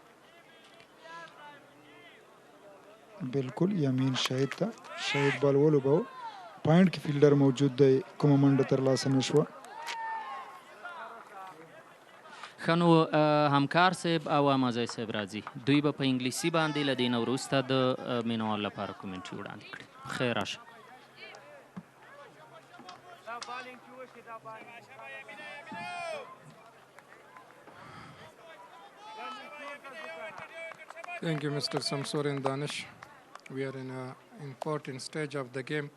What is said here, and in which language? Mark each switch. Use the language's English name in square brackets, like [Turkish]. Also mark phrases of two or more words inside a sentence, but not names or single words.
[Pashto] بالکل یمین شاید ته شاید بال ولوباوه. پاینټ کې فیلډر موجود دی، کومه منډه ترلاسه نه شوه. ښه نو همکار صاحب او احمدزی صاحب راځي. دوی به په انګلیسي باندې له دې نه وروسته د مینوال لپاره کومنټري وړاندې کړي. خیر راشه. [English] Thank you, Mr. Samsur and Danish. We are in an important stage of the game.